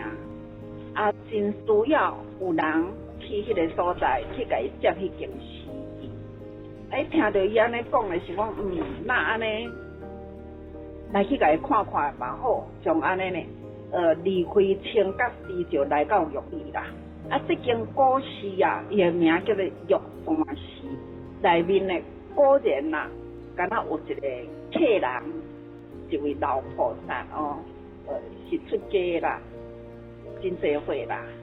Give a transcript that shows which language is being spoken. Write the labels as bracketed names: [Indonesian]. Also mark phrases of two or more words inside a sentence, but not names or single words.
[Min Nan Chinese] 啊，真需要有人去迄个所在去甲伊接迄间寺院。哎，听到伊安尼讲的是讲，那安尼来去甲伊看看嘛好，像安尼呢，离开清甲市就来到玉里啦。啊，这间古寺啊，伊的名叫做玉山寺，内面呢果然呐，敢若有一个客人，一位老菩萨哦，是出家啦。真侪岁啦！